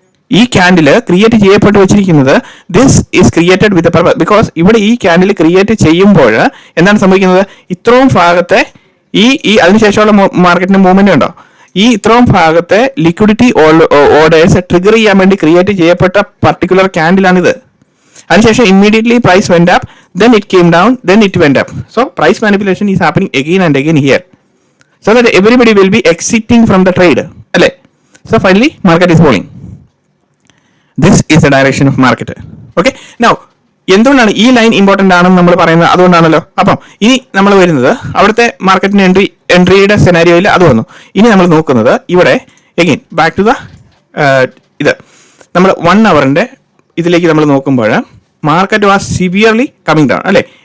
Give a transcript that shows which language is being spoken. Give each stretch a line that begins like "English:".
Malayalam: ഈ candle create ചെയ്യപ്പെട്ട് വെച്ചിരിക്കുന്നത്
English: This is created with a purpose.
Malayalam: Because ഇവിടെ ഈ ക്യാൻഡിൽ ക്രിയേറ്റ് ചെയ്യുമ്പോൾ എന്താണ് സംഭവിക്കുന്നത്? ഇത്രയും ഭാഗത്തെ ഈ അതിനുശേഷമുള്ള മാർക്കറ്റിന്റെ മൂവ്മെന്റ് ഉണ്ടോ, ഈ ഇത്രയും ഭാഗത്തെ ലിക്വിഡിറ്റി ഓർഡേഴ്സ് ട്രിഗർ ചെയ്യാൻ വേണ്ടി ക്രിയേറ്റ് ചെയ്യപ്പെട്ട പർട്ടിക്കുലർ ക്യാൻഡിലാണിത്.
English: അതിനുശേഷം immediately price went up, then it came down, then it went up. So price manipulation is happening again and again here, so that everybody will be exiting from the trade. അല്ലേ? So finally market is falling. This is the direction of market.
Malayalam: Okay, now എന്തുകൊണ്ടാണ് ഈ line important ആണെന്ന് നമ്മൾ പറയുന്നത്? അതുകൊണ്ടാണല്ലോ. അപ്പം ഇനി നമ്മൾ വരുന്നത് അവിടുത്തെ മാർക്കറ്റിന് എൻട്രിയുടെ സെനാരിയോയിൽ അത് വന്നു. ഇനി നമ്മൾ നോക്കുന്നത് ഇവിടെ എഗെയിൻ ബാക്ക് ടു ദ ഇത് നമ്മൾ 1 hourന്റെ ഇതിലേക്ക് നമ്മൾ നോക്കുമ്പോൾ
English: market was severely coming down
Malayalam: അല്ലേ?